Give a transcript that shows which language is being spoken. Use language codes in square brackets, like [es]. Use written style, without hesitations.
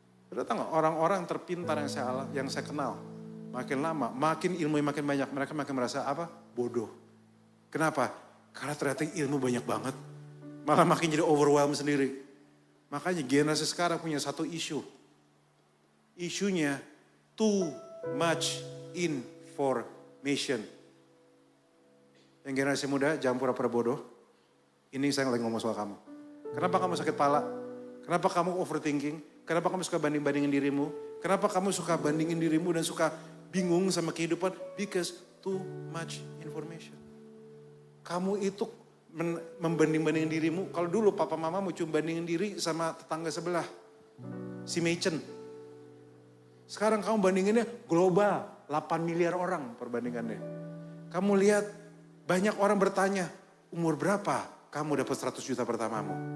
[id] Sudah tahu gak, orang-orang terpintar yang saya kenal, makin lama, makin ilmu makin banyak, mereka makin merasa apa? Bodoh. Kenapa? Karena ternyata ilmu banyak banget, malah makin jadi overwhelmed sendiri. Makanya generasi sekarang punya satu isu. Isunya [en] too much information. [id] Yang generasi muda jangan pura-pura bodoh. Ini saya lagi ngomong soal kamu. Kenapa kamu sakit pala? Kenapa kamu overthinking? Kenapa kamu suka banding-bandingin dirimu? Kenapa kamu suka bandingin dirimu dan suka bingung sama kehidupan? [en] Because too much information. [id] Kamu itu membanding-bandingin dirimu. Kalau dulu papa mamamu cuma bandingin diri sama tetangga sebelah. Si Machen. Sekarang kamu bandinginnya global, 8 miliar orang perbandingannya. Kamu lihat banyak orang bertanya, umur berapa kamu dapat 100 juta pertamamu?